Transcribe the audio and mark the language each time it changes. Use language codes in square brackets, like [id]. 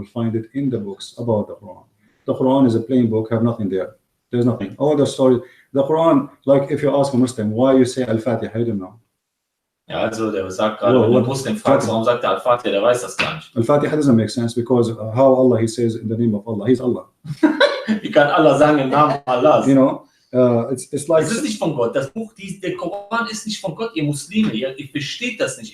[en] You will find it in the books about the Quran. The Quran is a plain book, have nothing there. There's nothing. All the stories. The Quran, like if you ask a Muslim, why you say Al-Fatiha, I don't know. [de] Ja, also der sagt gerade, wenn du Muslim fragst, warum sagt er Al-Fatiha, der weiß das gar nicht. [en] Al-Fatiha doesn't make sense because how Allah, he says in the name of Allah, he's Allah. [de] Wie kann Allah sagen im Namen Allahs? [en] It's like. [de] Das ist nicht von Gott. Das Buch, der Koran ist nicht von Gott, ihr Muslime. Ihr versteht das nicht.